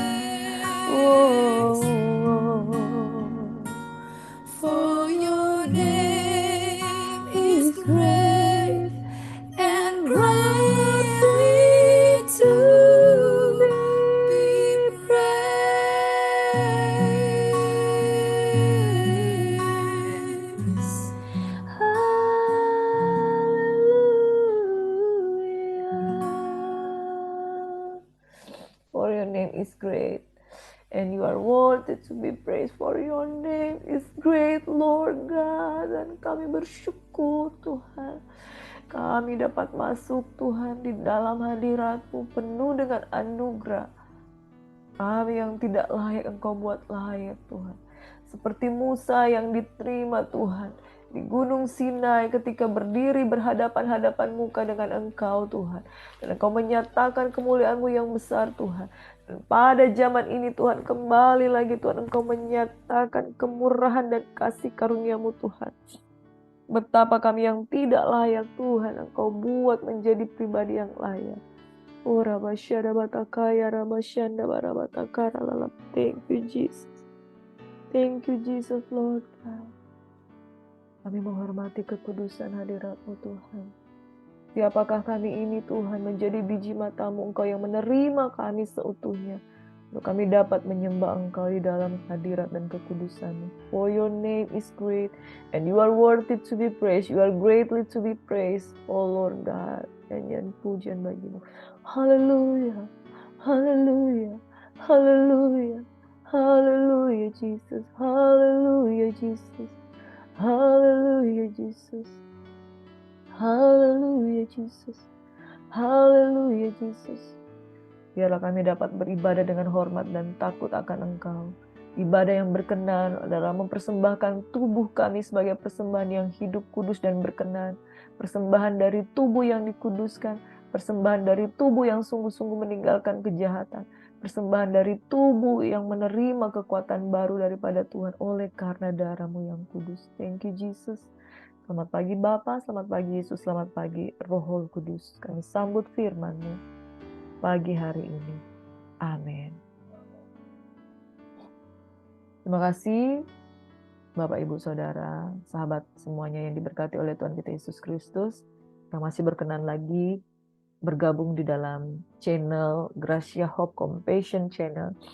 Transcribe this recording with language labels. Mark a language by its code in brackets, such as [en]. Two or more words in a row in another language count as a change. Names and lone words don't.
[en] Oh, for your name is great and greatly to be praised. Hallelujah. For your name is great. And you are worthy to be praised, for your name is great, Lord God. [id] Dan kami bersyukur Tuhan, kami dapat masuk Tuhan di dalam hadirat-Mu penuh dengan anugerah. Kami yang tidak layak Engkau buat layak Tuhan. Seperti Musa yang diterima Tuhan di Gunung Sinai ketika berdiri berhadapan-hadapan muka dengan Engkau Tuhan. Dan Engkau menyatakan kemuliaan-Mu yang besar Tuhan. Dan pada zaman ini Tuhan, kembali lagi Tuhan, Engkau menyatakan kemurahan dan kasih karunia-Mu Tuhan. Betapa kami yang tidak layak Tuhan, Engkau buat menjadi pribadi yang layak. Ora basyada batakaya rabasyanda barabatakara lalap. [en] Thank you Jesus. Thank you Jesus Lord God. [id] Kami menghormati kekudusan hadirat-Mu Tuhan. Siapakah kami ini Tuhan, menjadi biji mata-Mu, Engkau yang menerima kami seutuhnya. Untuk kami dapat menyembah Engkau di dalam hadirat dan kekudusan-Mu. [en] For your name is great and you are worthy to be praised. You are greatly to be praised, oh Lord God. [id] Nyanyian pujian bagi-Mu. [en] Hallelujah, hallelujah, hallelujah, hallelujah Jesus, hallelujah Jesus, hallelujah Jesus, hallelujah Jesus, hallelujah Jesus. [id] Biarlah kami dapat beribadah dengan hormat dan takut akan Engkau. Ibadah yang berkenan adalah mempersembahkan tubuh kami sebagai persembahan yang hidup, kudus, dan berkenan. Persembahan dari tubuh yang dikuduskan, persembahan dari tubuh yang sungguh-sungguh meninggalkan kejahatan, persembahan dari tubuh yang menerima kekuatan baru daripada Tuhan oleh karena darah-Mu yang kudus. [en] Thank you Jesus. [id] Selamat pagi Bapa, selamat pagi Yesus, selamat pagi Roh Kudus. Kami sambut firman-Mu pagi hari ini. Amin. Terima kasih Bapak, Ibu, Saudara, sahabat semuanya yang diberkati oleh Tuhan kita Yesus Kristus, yang masih berkenan lagi bergabung di dalam channel Gracia Hope Compassion Channel.